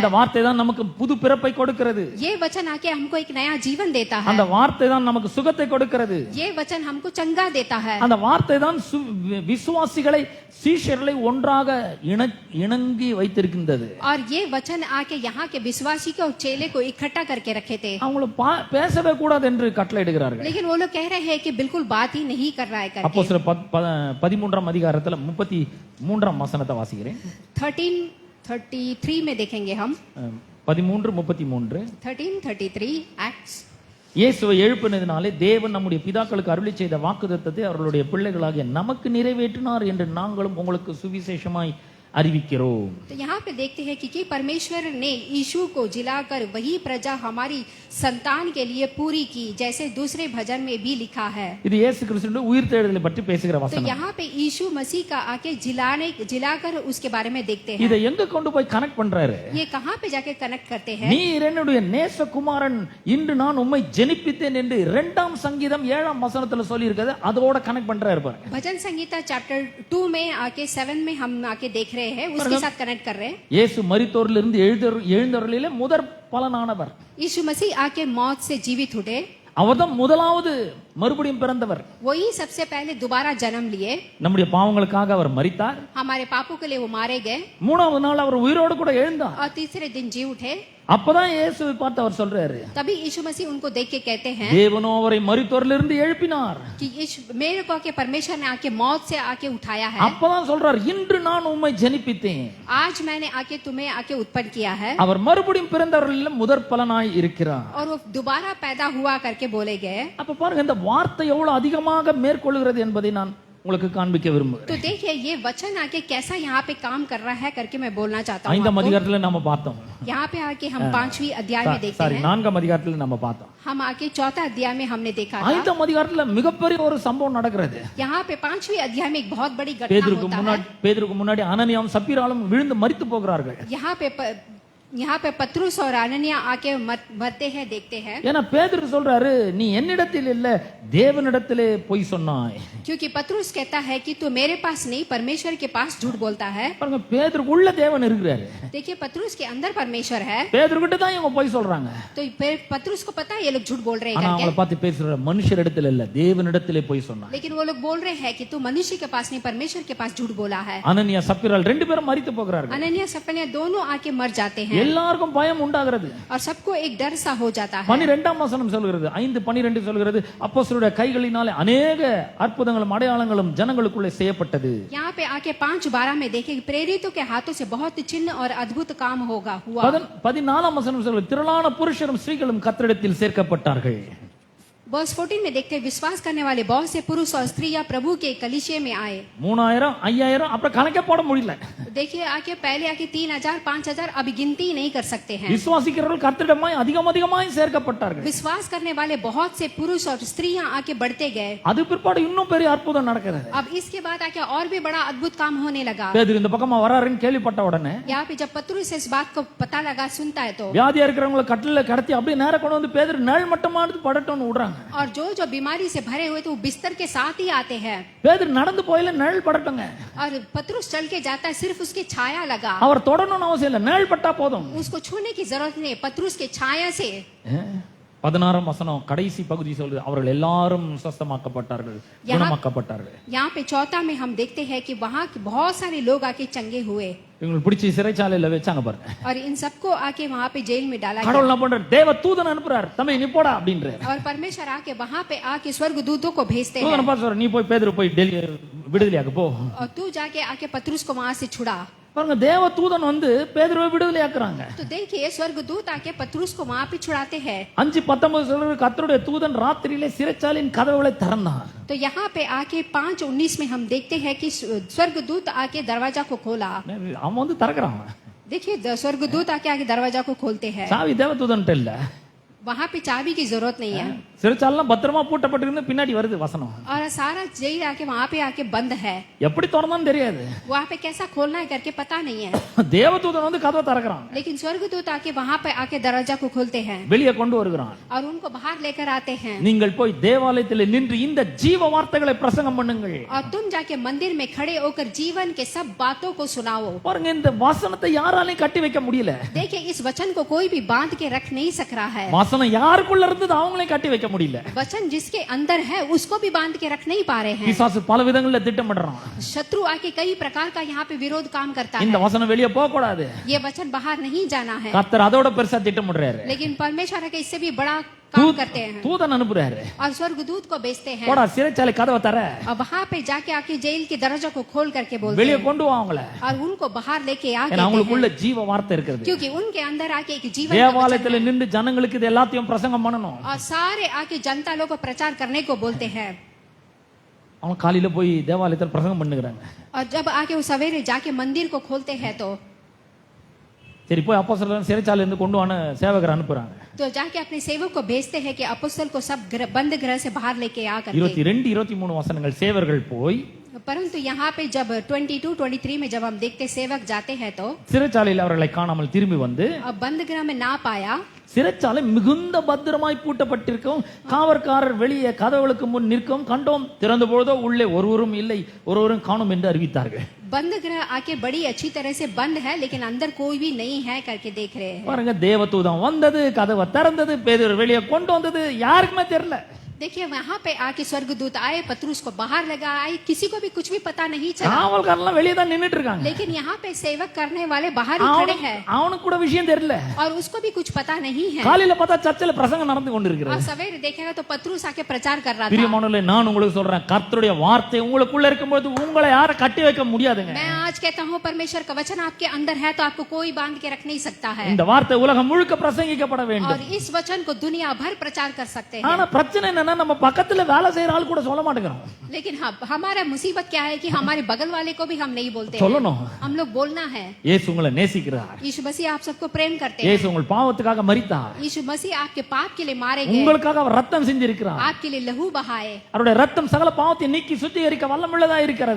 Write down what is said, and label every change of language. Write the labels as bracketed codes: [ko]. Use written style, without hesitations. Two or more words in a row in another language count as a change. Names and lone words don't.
[ta] அந்த வார்த்தை தான் நமக்கு புது பிறப்பை கொடுக்கிறது. [hi] ये वचन आके हमको एक नया जीवन देता है. [ta] அந்த வார்த்தை தான் நமக்கு சுகத்தை கொடுக்கிறது. [hi] ये वचन हमको चंगा देता है. [ta] அந்த வார்த்தை தான் விசுவாசிகளை, சீஷர்களை ஒன்றாக இணங்கி வைத்திருக்கின்றது. [hi] और ये वचन आके यहाँ के विश्वासी को और चेले को इकट्ठा करके रखे थे. [ta] அவங்கள பேசவே கூடாது என்று கட்டளையிடுகிறார்கள். [hi] लेकिन वो लोग कह रहे हैं कि बिल्कुल बात ही नहीं कर रहा है करके. [ta] அப்போஸ்தலர் 13ஆம் அதிகாரத்துல 33ஆம் வசனத்தை வாசிக்கிறேன். [hi] 13:33 में देखेंगे हम. 13:33. 13:33 Acts. [ta] இயேசுவை எழுப்பினதினாலே தேவன் நம்முடைய பிதாக்களுக்கு அருளி செய்த வாக்குத்தத்தத்தை அவர்களுடைய பிள்ளைகளாகிய நமக்கு நிறைவேற்றினார் என்று நாங்களும் உங்களுக்கு சுவிசேஷமாய் அறிவிக்கிறோம். [hi] तो यहाँ पे देखते हैं कि परमेश्वर ने यीशु को जिलाकर वही प्रजा हमारी संतान के लिए पूरी की, जैसे दूसरे भजन में भी लिखा है. [ta] இது இயேசு கிறிஸ்துவின் உயிர்த்தெழுதலை பற்றி பேசுகிற [hi] तो [ta] வசனம். [hi] यहाँ पे यीशु मसीह का आके जिलाकर उसके बारे में देखते हैं. [ta] இதை எங்க கொண்டு போய் கனெக்ட் பண்றாரு? [hi] ये कहाँ पे जाके कनेक्ट करते हैं? [ta] நீர் என்னுடைய நேசகுமாரன், இன்று நான் உம்மை ஜெனிப்பித்தேன் என்று 2ஆம் சங்கீதம் 7ஆம் வசனத்துல சொல்லி இருக்குது. அதோட கனெக்ட் பண்றாரு பாருங்க. [hi] भजन संगीता चैप्टर 2 में आके 7 में हम आके देख रहे हैं, उसके साथ कनेक्ट कर रहे हैं. [ta] இயேசு மரித்தோரிலிருந்து எழுந்தவர்களிலே முதற் பலனானவர். [hi] यीशु मसीह आके मौत से जीवित उठे. [ta] அவர்தான் முதலாவது மறுபடியும் பிறந்தவர். [hi] वही सबसे पहले दोबारा जन्म लिए. [ta] நம்முடைய பாவங்களுக்காக அவர் மரித்தார். [hi] हमारे पापों के लिए वो मारे गए. [ta] 3ஆவது நாள் அவர் உயிரோடு கூட எழுந்தார். [hi] और तीसरे दिन जी उठे. [ta] அப்பதான் இயேசுவை பார்த்து அவர் சொல்றாரு, [hi] तभी यीशु मसीह उनको देख के कहते हैं [ta] தேவனோ அவரை மரித்தோரிலிருந்து எழுப்பினார். [hi] कि मेरे को आके परमेश्वर ने आके मौत से आके उठाया है, [ta] அப்பதான் சொல்றார், இன்று நான் உம்மை ஜெனிப்பித்தேன். [hi] आज मैंने आके तुम्हें आके उत्पन्न किया है. [ta] அவர் மறுபடியும் பிறந்தவர்களில் முதற் பலனாய் இருக்கிறார். [hi] और वो दोबारा पैदा हुआ करके बोले गए. [ta] அப்ப பாருங்க, இந்த வார்த்தை எவ்வளவு அதிகமாக மேற்கொள்கிறது என்பதை நான் உங்களுக்கு காண்பிக்க விரும்புகிறேன். [hi] तो देखिए ये वचन आके कैसा यहाँ पे काम कर रहा है करके मैं बोलना चाहता हूँ. [ta] 5ஆம் அதிகாரத்துல நம்ம பார்த்தோம். [hi] यहाँ पे आके हम 5वीं अध्याय में देखते சாரி हैं. [ta] 4ஆம் அதிகாரத்துல நம்ம பார்த்தோம். [hi] हम आके 4था अध्याय में हमने देखा था. [ta] 5ஆம் அதிகாரத்துல மிகப்பெரிய ஒரு சம்பவம் நடக்கிறது. [hi] यहाँ पे 5वीं अध्याय में एक बहुत बड़ी घटना होता है. [ta] பேதுருக்கு முன்னாடி அனனியாவும் சப்பீராலும் விழுந்து மரித்து போகிறார்கள். [hi] यहाँ पे पत्रुस और अननिया आके मरते हैं, देखते हैं. [ta] ஏன்னா பேதுரு சொல்றாரு, நீ என்னிடத்தில் இல்ல தேவனிடத்திலே பொய் சொன்னாய். [hi] क्योंकि पत्रुस कहता है कि तू मेरे पास नहीं परमेश्वर के पास झूठ बोलता है. [ta] பாருங்க, பேதுருக்கு உள்ள தேவன் இருக்கிறாரு. [hi] देखिए पत्रुस के अंदर परमेश्वर है. [ta] பேதுரு கிட்ட தான் இவங்க பொய் சொல்றாங்க. [hi] तो पत्रुस को पता है ये लोग झूठ बोल रहे हैं [ta] ஆனா [hi] करके. [ta] அவங்கள பார்த்து பேசுற மனுஷரிடத்தில் இல்ல தேவனிடத்திலே பொய் சொன்னாய். [hi] लेकिन वो लोग बोल रहे हैं कि तू मनुष्य के पास नहीं परमेश्वर के पास झूठ बोला है. [ta] அனனியா சப்பீரால் ரெண்டு பேரும் மரித்து போகிறார்கள். [hi] अननिया सपनिया दोनों आके मर जाते हैं [ta] எல்லாருக்கும் பயம் உண்டாகிறது. [hi] और सबको एक डर सा हो जाता है. [ta] 12ஆம் வசனம் சொல்கிறது, 5:12 சொல்கிறது, அப்போஸ்தலருடைய கைகளினாலே अनेक அற்புதங்களும் அடையாளங்களும் ஜனங்களுக்குள்ளே செய்யப்பட்டது. [hi] यहाँ पे आके 5:12 में देखे प्रेरितों के हाथों से बहुत चिन्ह और अद्भुत काम हुआ. [ta] 14ஆம் வசனம் சொல்கிறது, திரளான புருஷரும் ஸ்திரீகளும் கர்த்தரிடத்தில் சேர்க்கப்பட்டார்கள். [hi] वर्स 14 में देखते हैं विश्वास करने वाले बहुत से पुरुष और स्त्रियां प्रभु के कलीसिया में आए. [ta] 3000 5000 அப்புறம் கணக்கே போட முடியல. [hi] देखिए आके पहले आके 3000 5000 अभी गिनती नहीं कर सकते हैं. [ta] விசுவாசிக்கிறவர்கள் கர்த்தரிடமாய் அதிகமாய் சேர்க்கப்பட்டார்கள். [hi] विश्वास करने वाले बहुत से पुरुष और स्त्रियां आके बढ़ते गए. [ta] அது பிற்பாடு இன்னும் பெரிய அற்புதம் நடக்கிறது. [hi] अब इसके बाद आके और भी बड़ा अद्भुत काम होने लगा. [ta] பேதுரு இந்த பக்கமா வராருன்னு கேள்விப்பட்ட உடனே [hi] यहाँ पे जब पत्रुस इस बात को पता लगा सुनता है तो [ta] வியாதியா இருக்கிறவங்களை கட்டில கடத்தி அப்படியே நேரா கொண்டு வந்து பேதுரு நிழல் மட்டமா எடுத்து படட்டோன்னு விடுறாங்க. [hi] और जो बीमारी से भरे हुए तो वो बिस्तर के साथ ही आते हैं. [ta] பேதுரு நடந்து போயில நிழல் படட்டங்க. [hi] और पत्रुस चल के जाता है, सिर्फ उसकी छाया लगा. [ta] அவர் தொடணும்னு அவசியம் இல்ல, நிழல் பட்டா போதும். [hi] उसको छूने की जरूरत नहीं, पत्रुस के छाया से. [ta] 16ஆம் வசனம் கடைசி பகுதி சொல்றது, அவர்கள் எல்லாரும் சுத்தமாக்கப்பட்டார்கள், குணமாக்கப்பட்டார்கள். [hi] यहाँ पे 4 में हम देखते हैं कि वहाँ के बहुत सारे लोग आके चंगे हुए. [ta] இவங்களுக்கு பிடிச்சி சிறைச்சாலையில வச்சாங்க பாருங்க. [hi] और इन सबको आके वहाँ पे जेल में डाला [ta] கடவுள் என்ன பண்றார், தேவ தூதன் அனுப்புறார், தம்பி நீ போடா அப்படின்றார். [hi] और परमेश्वर आके वहाँ पे आके स्वर्गदूतों को भेजते हैं. [ta] தூதன் பார்த்து சொல்றார், நீ போய் பேதுரு போய் டெல்லி விடுதலையாக்கு போ. [hi] और तू जाके आके पत्रुस को वहाँ से छुड़ा. [ta] பாருங்க, தேவ தூதன் வந்து பேதுருவை விடுதலையாக்குறாங்க. [hi] तो देखिए स्वर्गदूत आके पत्रुस को वहाँ पे छुड़ाते हैं. [ta] 5:19 சொல்றது, கர்த்தருடைய தூதன் ராத்திரியிலே சிறைச்சாலையின் கதவுகளை திறந்தான். [hi] तो यहाँ पे आके 5:19 में हम देखते हैं कि स्वर्गदूत आके दरवाजा को खोला. [ta] அவன் வந்து திறக்கிறான். [hi] देखिए स्वर्गदूत आके दरवाजा को खोलते हैं. [ta] சாவி தேவ தூதன்ட்ட இல்ல. [hi] वहाँ पे चाबी की जरूरत नहीं है. [ta] சிறைச்சாலாம் பத்திரமா பூட்டப்பட்டிருந்து பின்னாடி வருது வசனம். [hi] और सारा जेल आके वहाँ पे आके बंद है. [ta] எப்படி திறந்தான்னு தெரியாது. [hi] वहाँ पे कैसा खोलना है करके पता नहीं है. [ta] தேவதூதன் வந்து கதவை திறக்கிறான். [hi] लेकिन स्वर्गदूत आके वहाँ पे आके दरवाजा को खोलते हैं. [ta] வெளியே கொண்டு வருகிறான். [hi] और उनको बाहर लेकर आते हैं. [ta] நீங்கள் போய் தேவாலயத்தில் நின்று இந்த ஜீவ வார்த்தைகளை பிரசங்கம் பண்ணுங்கள். [hi] और तुम जाके मंदिर में खड़े होकर जीवन के सब बातों को सुनाओ. [ta] பாருங்க, இந்த வசனத்தை யாராலையும் கட்டி வைக்க முடியல. [hi] देखिए इस वचन को कोई भी बांध के रख नहीं सक रहा है. [ta] வசனம் யாருக்குள்ள இருந்தது அவங்களே கட்டி வைக்க முடியல. [hi] वचन जिसके अंदर है उसको भी बांध के रख नहीं पा रहे हैं. [ta] பிசாசு பல விதங்கள்ல திட்டமிடுறான். [hi] शत्रु आके कई प्रकार का यहाँ पे विरोध काम करता है. [ta] இந்த வசனம் வெளியே போக கூடாது. [hi] ये वचन बाहर नहीं जाना है. [ta] கர்த்தர் அதோட பெருசா திட்டமிடுறாரு. [hi] लेकिन परमेश्वर है कि इससे भी बड़ा काम करते हैं. [ta] தூதன் அனுப்புறாரு. [hi] और स्वर्गदूत को भेजते हैं. [ta] போடா சிறைச்சாலை கதவை தர. [hi] और वहाँ पे जाके आके जेल के दरवाजा को खोल करके बोलते [ta] வெளியே [hi] हैं. [ta] கொண்டு வா அவங்கள. [hi] और उनको बाहर लेके आ [ta] ஏன்னா அவங்களுக்குள்ள ஜீவ வார்த்தை இருக்குது. [hi] क्योंकि उनके अंदर आके एक जीवन का वचन [ta] தேவாலயத்தில் நின்று ஜனங்களுக்கு இது எல்லாத்தையும் பிரசங்கம் பண்ணணும். [hi] और सारे आके जनता लोग को प्रचार करने को बोलते हैं. [ta] அவன் காலையில போய் தேவாலயத்தில் பிரசங்கம் பண்ணுகிறாங்க. [hi] और जब आके वो सवेरे जाके मंदिर को खोलते हैं तो [ta] சரி போய் அப்போஸ்தலர் சிறைச்சாலையில இருந்து கொண்டு வான சேவகர் அனுப்புறாங்க. [hi] तो जाके अपने सेवक को भेजते हैं कि अपोस्तल को सब बंद गृह से बाहर लेके आ करके. [ta] 22 23 வசனங்கள் சேவர்கள் போய், [hi] परंतु यहाँ पे जब 22-23 में जब हम देखते सेवक जाते हैं तो [ta] சிறைச்சாலையில் அவர்களை காணாமல் திரும்பி வந்து, [hi] अब बंद गृह में ना पाया. [ta] சிறைச்சாலை மிகுந்த பத்திரமாய் பூட்டப்பட்டிருக்கும், காவற்காரர் வெளியே கதவுகளுக்கு முன் நிற்கும், கண்டோம், திறந்த பொழுதோ உள்ளே ஒருவரும் இல்லை, ஒருவரும் காணோம் என்று அறிவித்தார்கள். [hi] बंद गृह आके बड़ी अच्छी तरह से बंद है लेकिन अंदर कोई भी नहीं है करके देख रहे हैं. [ta] பாருங்க, தேவதூதன் வந்தது, கதவை திறந்தது, பேதுரு வெளியே கொண்டு வந்தது, யாருக்குமே தெரியல. [hi] देखिए वहाँ पे आके स्वर्गदूत आए, पतरस को बाहर लगाए, किसी को भी कुछ भी पता नहीं चला। [ta] காவல்காரலாம் வெளியே தான் நின்னுட்டு இருக்காங்க. [hi] लेकिन यहाँ पे सेवक करने वाले बाहर ही खड़े हैं [ta] அவனுக்கு கூட விஷயம் தெரியல. [hi] और उसको भी कुछ पता नहीं है। [ta] காலையில பார்த்தா சர்ச்சில் பிரசங்கம் நடந்து கொண்டிருக்கிறது. [hi] और सवेरे देखेगा तो पतरस आके प्रचार कर रहा था। [ta] பிரியமானவர்களே, நான் உங்களுக்கு சொல்றேன், கர்த்தருடைய வார்த்தை உங்களுக்குள்ள இருக்கும்போது உங்களை யாரும் கட்டி வைக்க முடியாதுங்க. [hi] मैं आज कहता हूँ परमेश्वर का वचन आपके अंदर है तो आपको कोई बांध के रख नहीं सकता है। [ta] இந்த வார்த்தை உலகம் முழுக்க பிரசங்கிக்கப்பட வேண்டும். [hi] और इस वचन को दुनिया भर प्रचार कर सकते हैं। [ta] ஆனா பிரச்சனை என்னன்னா, நம்ம பக்கத்துல வேலை செய்யற ஆள் கூட சொல்ல மாட்டேங்கிறோம். [hi] लेकिन हाँ, हमारा मुसीबत क्या है कि हमारे बगल वाले को भी हम नहीं बोलते हैं। [ta] சொல்லணும். [hi] हम लोग बोलना है। [ta] இயேசு உங்களை நேசிக்கிறார். [hi] यीशु मसीह आप सबको प्रेम करते हैं। [ta] இயேசு உங்கள் பாவத்துக்காக மரித்தார். [hi] यीशु मसीह आपके पाप के लिए मारे गए, [ta] உங்களுக்காக அவர் ரத்தம் சிந்திருக்கிறார். [hi] आपके लिए लहू बहाए। [ta] அவருடைய ரத்தம் சகல பாவத்தை நீக்கி சுத்திகரிக்க வல்லமுள்ளதா இருக்கிறது.